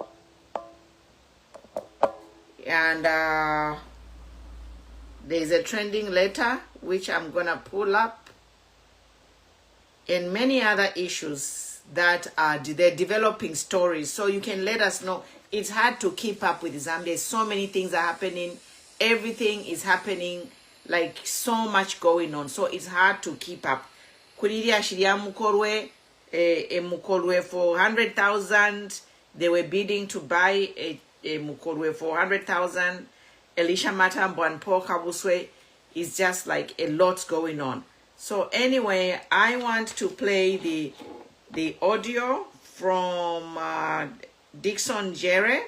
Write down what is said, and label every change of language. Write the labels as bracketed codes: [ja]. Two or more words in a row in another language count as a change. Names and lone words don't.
[en] And there's a trending letter which I'm gonna pull up, and many other issues that are they're developing stories. So you can let us know. It's hard to keep up with Zambia. So many things are happening. Everything is happening, like so much going on. So it's hard to keep up. [bem] Kuriria shiria mukorwe, mukorwe for 100,000. [en] They were bidding to buy a mukorwe for 100,000. Elisha Matambo and Paul Kabuswe is just like a lot going on. So anyway, I want to play the audio from DICKSON JERE.